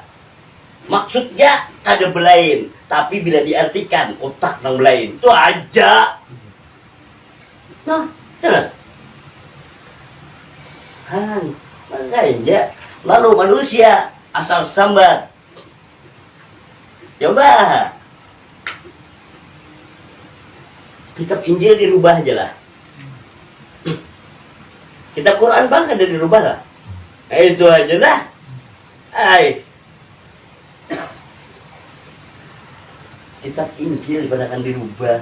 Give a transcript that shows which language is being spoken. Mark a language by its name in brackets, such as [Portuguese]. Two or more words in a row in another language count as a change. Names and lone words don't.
[Banjar] Maksudnya kada belain, tapi bila diartikan otak nang belain. Itu aja. Nah, jangan. Makanya lalu manusia asal sambat. Coba kitab Injil dirubah aja lah. Kitab Quran bang ada dirubah lah. Itu aja lah. Kitab Injil akan dirubah.